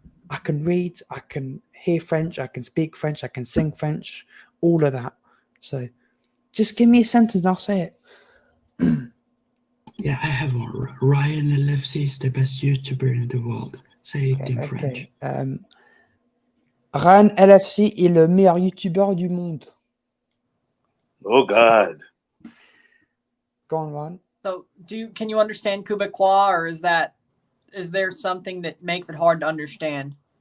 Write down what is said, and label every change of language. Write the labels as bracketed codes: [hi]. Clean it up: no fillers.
[en] I can read, I can hear French, I can speak French, I can sing French, all of that. So just give me a sentence and I'll say it. Yeah, I have one. Ryan LFC is the best YouTuber in the world. Say it in French. [fr] Ryan LFC est le meilleur YouTuber du monde. [en] Oh God. Go on, Ryan. So can you understand Quebecois, or is there something that makes it hard to understand?